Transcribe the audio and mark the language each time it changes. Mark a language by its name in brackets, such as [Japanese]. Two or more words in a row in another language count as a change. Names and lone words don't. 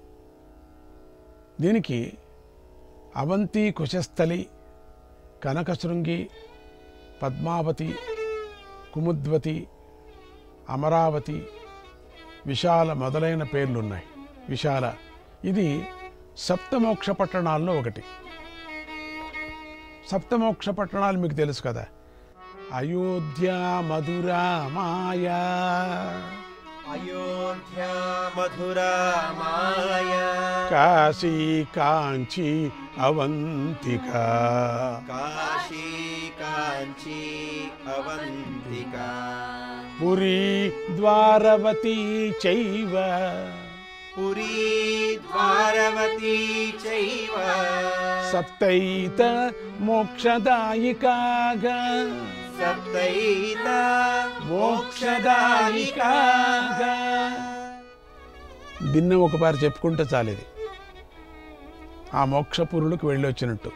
[Telugu] దీనికి అవంతి, కుశస్థలి, కనకశృంగి, పద్మావతి, కుముద్వతి, అమరావతి, విశాల మొదలైన పేర్లున్నాయి. విశాల ఇది సప్తమోక్ష పట్టణాల్లో ఒకటి. సప్తమోక్ష పట్టణాలు మీకు తెలుసు కదా. అయోధ్య, మధుర, మాయా. अयोध्या मधुरा माया కాశీ, కాంచీ, అవంతికా. काशी काञ्ची अवन्तिका [Sanskrit] పురీ, ద్వారవతీ చైవ. पुरी द्वारवती चैव సప్తైత మోక్షదాయికాగా. सप्तैता [Telugu] మోక్షదాయికాగా. దీన్ని ఒకసారి చెప్పుకుంటే చాలేది. ఆ మోక్షపురులకు వెళ్ళి వచ్చినట్టు.